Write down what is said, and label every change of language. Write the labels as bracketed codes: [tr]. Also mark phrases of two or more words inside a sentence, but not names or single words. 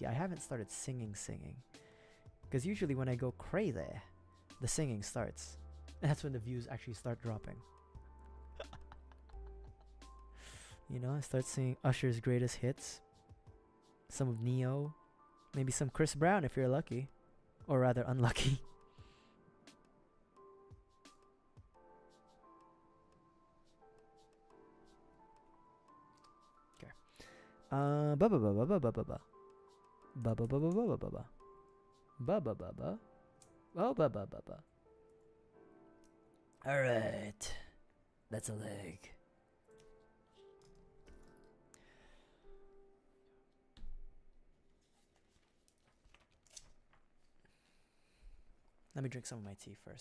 [en] I haven't started singing. Because usually when I go crazy, the singing starts. And that's when the views actually start dropping. You know, I start seeing Usher's greatest hits, some of Neo, maybe some Chris Brown if you're lucky, or rather unlucky. Okay. Ba ba ba ba ba ba ba ba ba ba ba ba ba ba ba ba ba ba ba ba. Oh, ba ba ba ba. All right, that's a leg. Let me drink some of my tea first.